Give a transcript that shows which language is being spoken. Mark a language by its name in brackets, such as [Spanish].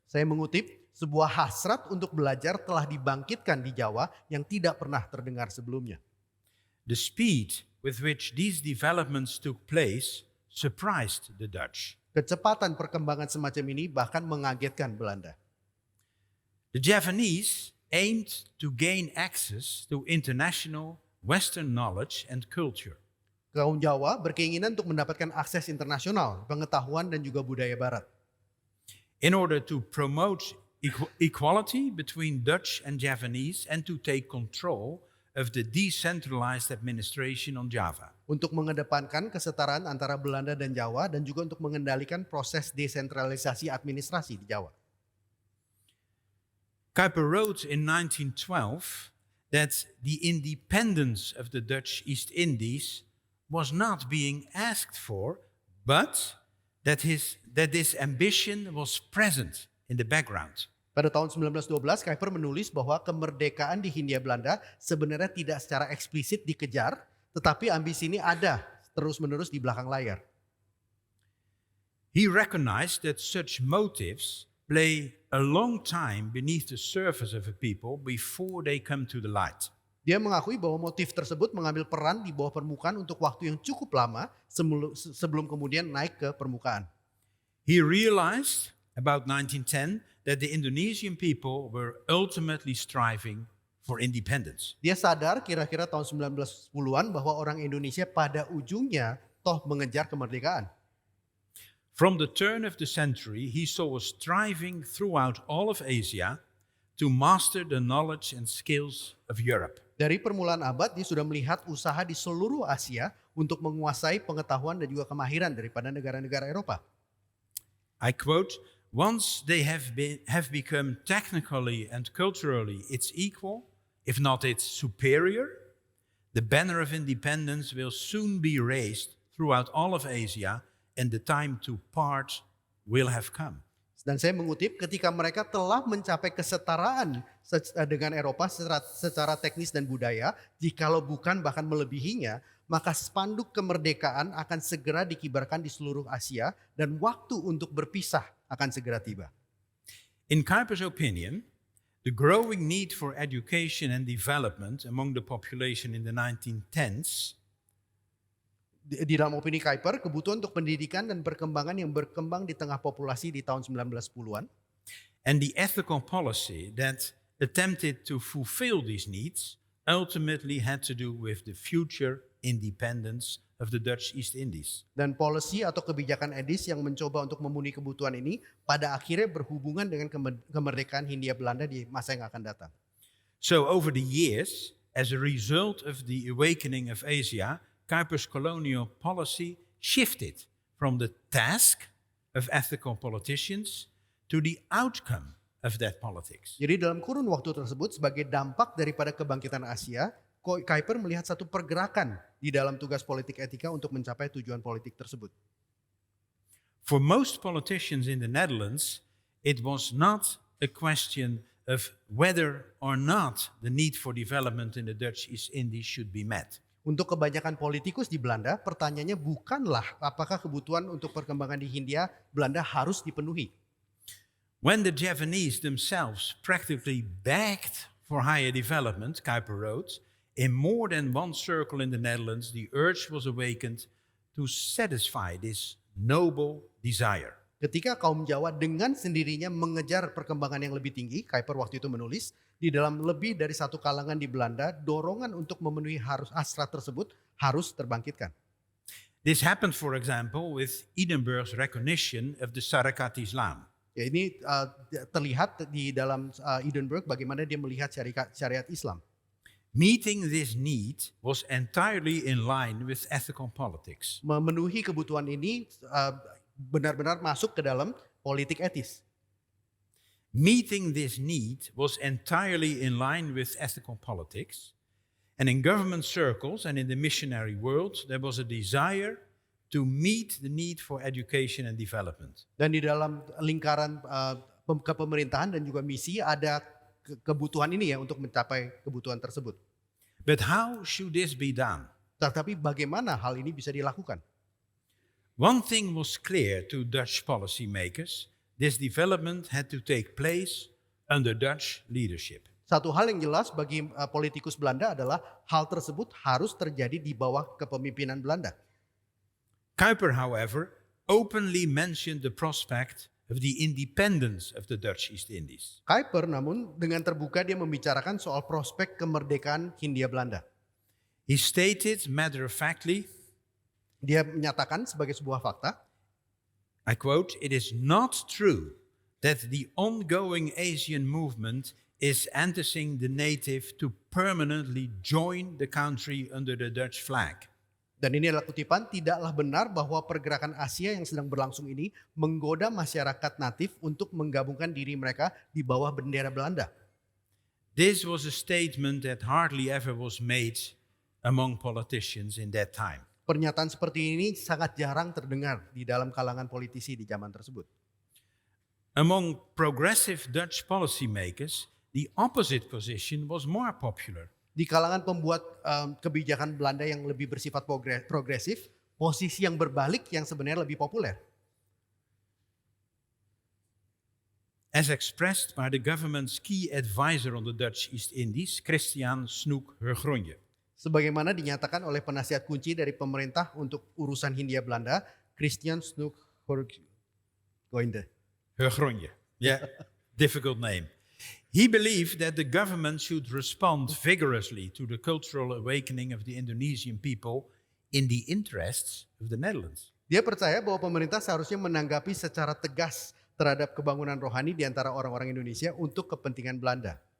[Indonesian] Saya mengutip, sebuah hasrat untuk belajar telah dibangkitkan di Jawa yang tidak pernah terdengar sebelumnya. [English] The speed with which these developments took place surprised the Dutch. [Indonesian] Kecepatan perkembangan semacam ini bahkan mengagetkan Belanda. [English] The Javanese aimed to gain access to international Western knowledge and culture. [Indonesian] Kaum Jawa berkeinginan untuk mendapatkan akses internasional, pengetahuan dan juga budaya barat. [English] In order to promote equality between Dutch and Javanese and to take control of the decentralized administration on Java. [Indonesian] Untuk mengedepankan kesetaraan antara Belanda dan Jawa dan juga untuk mengendalikan proses desentralisasi administrasi di Jawa. [English] Kuyper wrote in 1912 that the independence of the Dutch East Indies was not being asked for, but that this ambition was present in the background. [Indonesian] Pada tahun 1912, Kuyper menulis bahwa kemerdekaan di Hindia Belanda sebenarnya tidak secara eksplisit dikejar, tetapi ambisi ini ada terus-menerus di belakang layar. [English] He recognized that such motives play a long time beneath the surface of a people before they come to the light. [Indonesian] Dia mengakui bahwa motif tersebut mengambil peran di bawah permukaan untuk waktu yang cukup lama sebelum kemudian naik ke permukaan. [English] He realized about 1910 that the Indonesian people were ultimately striving for independence. [Indonesian] Dia sadar kira-kira tahun 1910-an bahwa orang Indonesia pada ujungnya toh mengejar kemerdekaan. [English] From the turn of the century, he saw a striving throughout all of Asia to master the knowledge and skills of Europe. [Indonesian] Dari permulaan abad, dia sudah melihat usaha di seluruh Asia untuk menguasai pengetahuan dan juga kemahiran daripada negara-negara Eropa. [English] I quote, "Once they have become technically and culturally its equal, if not its superior, the banner of independence will soon be raised throughout all of Asia, and the time to part will have come." [Indonesian] Dan saya mengutip, ketika mereka telah mencapai kesetaraan dengan Eropa secara teknis dan budaya, jikalau bukan bahkan melebihinya, maka spanduk kemerdekaan akan segera dikibarkan di seluruh Asia dan waktu untuk berpisah akan segera tiba. [English] In Kuyper's opinion, the growing need for education and development among the population in the 1910s [Indonesian] Di dalam opini Kuyper, kebutuhan untuk pendidikan dan perkembangan yang berkembang di tengah populasi di tahun 1910-an [English] and the ethical policy that attempted to fulfill these needs ultimately had to do with the future independence of the Dutch East Indies. [Indonesian] dan policy atau kebijakan edis yang mencoba untuk memenuhi kebutuhan ini pada akhirnya berhubungan dengan kemerdekaan Hindia Belanda di masa yang akan datang. [English] So over the years, as a result of the awakening of Asia, Kuyper's colonial policy shifted from the task of ethical politicians to the outcome of that politics. [Indonesian] Jadi dalam kurun waktu tersebut sebagai dampak daripada kebangkitan Asia, Kuyper melihat satu pergerakan di dalam tugas politik etika untuk mencapai tujuan politik tersebut. [English] For most politicians in the Netherlands, it was not a question of whether or not the need for development in the Dutch East Indies should be met. [Indonesian] Untuk kebanyakan politikus di Belanda, pertanyaannya bukanlah apakah kebutuhan untuk perkembangan di Hindia Belanda harus dipenuhi. [English] When the Javanese themselves practically begged for higher development, Kuyper wrote, in more than one circle in the Netherlands, the urge was awakened to satisfy this noble desire. [Indonesian] Ketika kaum Jawa dengan sendirinya mengejar perkembangan yang lebih tinggi, Kuyper waktu itu menulis, di dalam lebih dari satu kalangan di Belanda, dorongan untuk memenuhi hasrat tersebut harus terbangkitkan. [English] This happened, for example, with Edinburgh's recognition of the Syarikat Islam. [Indonesian] Ya, ini terlihat di dalam Edinburgh bagaimana dia melihat syariat Islam. [English] Meeting this need was entirely in line with ethical politics. [Indonesian] Memenuhi kebutuhan ini benar-benar masuk ke dalam politik etis. [English] Meeting this need was entirely in line with ethical politics, and in government circles and in the missionary world, there was a desire to meet the need for education and development. [Indonesian] Dan di dalam lingkaran kepemerintahan dan juga misi ada kebutuhan ini ya untuk mencapai kebutuhan tersebut. [English] But how should this be done? [Indonesian] Tetapi bagaimana hal ini bisa dilakukan? [English] One thing was clear to Dutch policymakers. This development had to take place under Dutch leadership. [Indonesian] Satu hal yang jelas bagi politikus Belanda adalah hal tersebut harus terjadi di bawah kepemimpinan Belanda. [English] Kuyper, however, openly mentioned the prospect of the independence of the Dutch East Indies. [Indonesian] Kuyper namun dengan terbuka dia membicarakan soal prospek kemerdekaan Hindia Belanda. [English] He stated matter-of-factly, [Indonesian] Dia menyatakan sebagai sebuah fakta, [English] I quote, "It is not true that the ongoing Asian movement is enticing the native to permanently join the country under the Dutch flag." [Indonesian] dan ini adalah kutipan, tidaklah benar bahwa pergerakan Asia yang sedang berlangsung ini menggoda masyarakat natif untuk menggabungkan diri mereka di bawah bendera Belanda. [English] This was a statement that hardly ever was made among politicians in that time. [Indonesian] Pernyataan seperti ini sangat jarang terdengar di dalam kalangan politisi di zaman tersebut. [English] Among progressive Dutch policymakers, the opposite position was more popular. [Indonesian] Di kalangan pembuat kebijakan Belanda yang lebih bersifat progresif, posisi yang berbalik yang sebenarnya lebih populer. [English] As expressed by the government's key advisor on the Dutch East Indies, Christian Snoek Hurgronje. [Indonesian] Sebagaimana dinyatakan oleh penasihat kunci dari pemerintah untuk urusan Hindia Belanda, Christian Snoek Hurgronje. [English] Hurgronje, yeah, difficult name. He believed that the government should respond vigorously to the cultural awakening of the Indonesian people in the interests of the Netherlands. [Indonesian] Dia percaya bahwa pemerintah seharusnya menanggapi secara tegas terhadap kebangunan rohani di antara orang-orang Indonesia untuk kepentingan Belanda.